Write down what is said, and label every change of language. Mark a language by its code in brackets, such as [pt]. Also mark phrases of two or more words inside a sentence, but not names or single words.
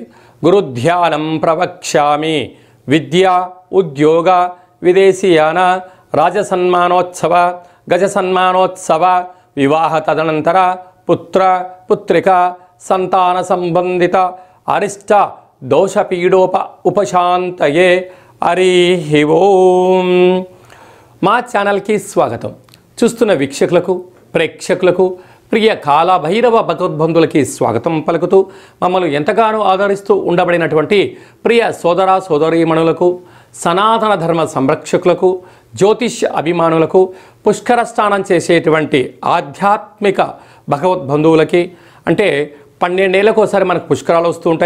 [sa] गुरु ध्यानं प्रवक्ष्यामि। विद्या उद्योग विदेशीयान राजसन्मानोत्सव गजसन्मानोत्सव विवाह तदनंतर पुत्र पुत्रिका संतान संबंधित अरिष्ट दोष पीडोप उपशांतये। हरि ओम। [te] మా ఛానల్కి స్వాగతం. చూస్తున్న వీక్షకులకు ప్రేక్షకులకు ప్రియ కాల భైరవ భగవద్బంధులకి స్వాగతం పలుకుతూ మమ్మల్ని ఎంతగానో ఆదరిస్తూ ఉండబడినటువంటి ప్రియ సోదర సోదరీమణులకు సనాతన ధర్మ సంరక్షకులకు జ్యోతిష్య అభిమానులకు పుష్కర స్నానం చేసేటువంటి ఆధ్యాత్మిక భగవద్బంధువులకి అంటే 12 ఏళ్ళకు ఒకసారి మనకు పుష్కరాలు వస్తూ ఉంటాయి.